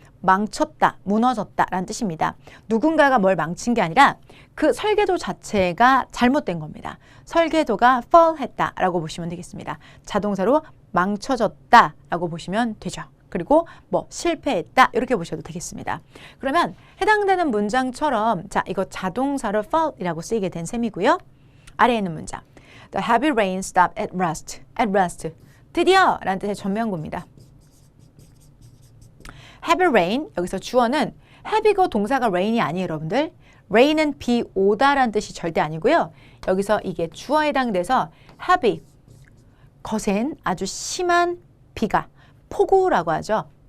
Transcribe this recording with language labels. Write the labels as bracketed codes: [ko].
[ko] 망쳤다, 무너졌다 라는 뜻입니다. 누군가가 뭘 망친 게 아니라 그 설계도 자체가 잘못된 겁니다. 설계도가 fall 했다 라고 보시면 되겠습니다. 자동사로 망쳐졌다 라고 보시면 되죠. 그리고 뭐 실패했다 이렇게 보셔도 되겠습니다. 그러면 해당되는 문장처럼 자 이거 자동사로 fall이라고 쓰이게 된 셈이고요. 아래에 있는 문장 [en] The heavy rain stopped at last. At last. [ko] 드디어 라는 뜻의 전면구입니다. heavy rain 여기서 주어는 heavy고 동사가 rain이 아니에요 여러분들. rain은 비 오다 라는 뜻이 절대 아니고요. 여기서 이게 주어에 해당돼서 heavy 거센 아주 심한 비가 폭우라고 하죠.